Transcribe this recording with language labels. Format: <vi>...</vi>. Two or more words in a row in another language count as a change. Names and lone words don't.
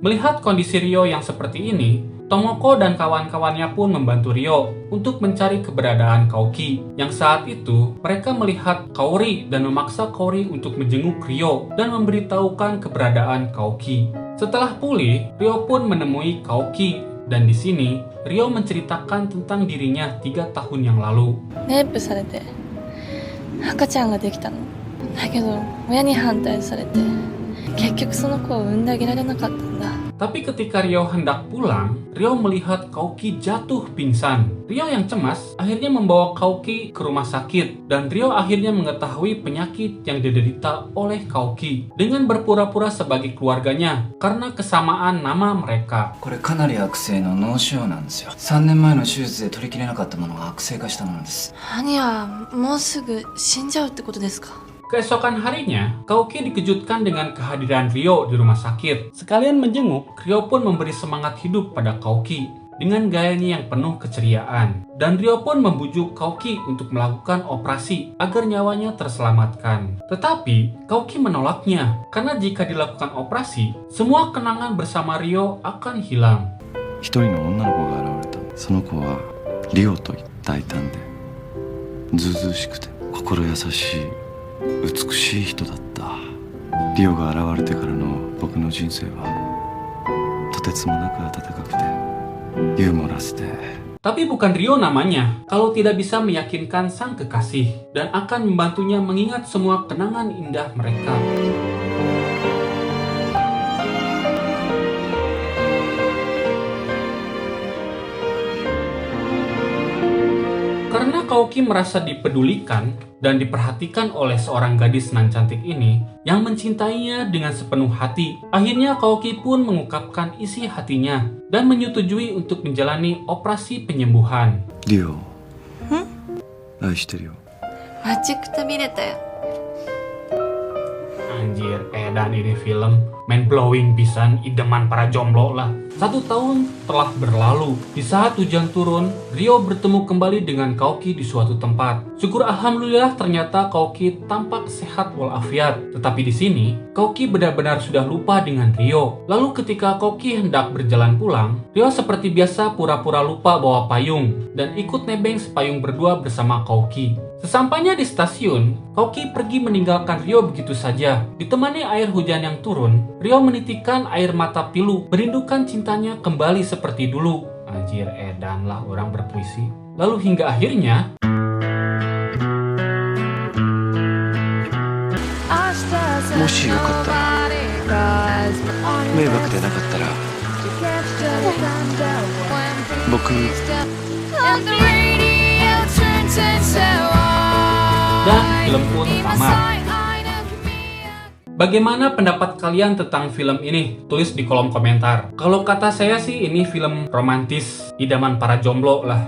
<id>Melihat kondisi Ryo yang seperti ini, Tomoko dan kawan-kawannya pun membantu Ryo untuk mencari keberadaan Kouki. Yang saat itu, mereka melihat Kaori dan memaksa Kaori untuk menjenguk Ryo dan memberitahukan keberadaan Kouki. Setelah pulih, Ryo pun menemui Kouki. Dan di sini, Ryo menceritakan tentang dirinya 3 tahun yang lalu.</id> <ja>レイプされて赤ちゃんができたの。だけど親に反対されて結局その子を産んであげられなかったんだ。</ja> <id>Tapi ketika Ryo hendak pulang, Ryo melihat Kouki jatuh pingsan. Ryo yang cemas akhirnya membawa Kouki ke rumah sakit dan Ryo akhirnya mengetahui penyakit yang diderita oleh Kouki dengan berpura-pura sebagai keluarganya karena kesamaan nama mereka.</id> <ja>これかなり悪性の脳腫瘍なんですよ。3年前の手術で取りきれなかったものが悪性化したものです。兄はもうすぐ死んじゃうってことですか？</ja> <id>Keesokan harinya, Kouki dikejutkan dengan kehadiran Ryo di rumah sakit. Sekalian menjenguk, Ryo pun memberi semangat hidup pada Kouki dengan gayanya yang penuh keceriaan. Dan Ryo pun membujuk Kouki untuk melakukan operasi agar nyawanya terselamatkan. Tetapi, Kouki menolaknya karena jika dilakukan operasi, semua kenangan bersama Ryo akan hilang.</id> <ja>一人の女の子が現れた。その子はリオといった異端で、ずうずうしくて心優しい美しい人だった。リオが現れてからの僕の人生はとてつもなく温かくてユーモラスで。</ja> <id>Tapi bukan Ryo namanya kalau tidak bisa meyakinkan sang kekasih dan akan membantunya mengingat semua kenangan indah mereka. Karena Kouki merasa dipedulikan dan diperhatikan oleh seorang gadis nan cantik ini yang mencintainya dengan sepenuh hati, akhirnya Kouki pun mengungkapkan isi hatinya dan menyetujui untuk menjalani operasi penyembuhan.</id> <ja>リオ、愛してるよ。待ちくたびれたよ。</ja> <id>Anjir, edan ini film</id> <en>mind blowing</en> <id>pisan, idaman para jomblo lah. 1 tahun telah berlalu. Di saat hujan turun, Ryo bertemu kembali dengan Kouki di suatu tempat. Syukur alhamdulillah ternyata Kouki tampak sehat walafiat. Tetapi di sini, Kouki benar-benar sudah lupa dengan Ryo. Lalu ketika Kouki hendak berjalan pulang, Ryo seperti biasa pura-pura lupa bawa payung dan ikut nebeng sepayung berdua bersama Kouki. Sesampainya di stasiun, Kouki pergi meninggalkan Ryo begitu saja. Ditemani air hujan yang turun, Ryo menitikkan air mata pilu, merindukan cintanya kembali seperti dulu. Anjir, edan lah orang berpuisi. Lalu hingga akhirnya,</id> <ja>もしよかったら、迷惑でなかったら、僕</ja> <id>dan film pun tamat. Bagaimana pendapat kalian tentang film ini? Tulis di kolom komentar. Kalau kata saya sih ini film romantis, idaman para jomblo lah.</id>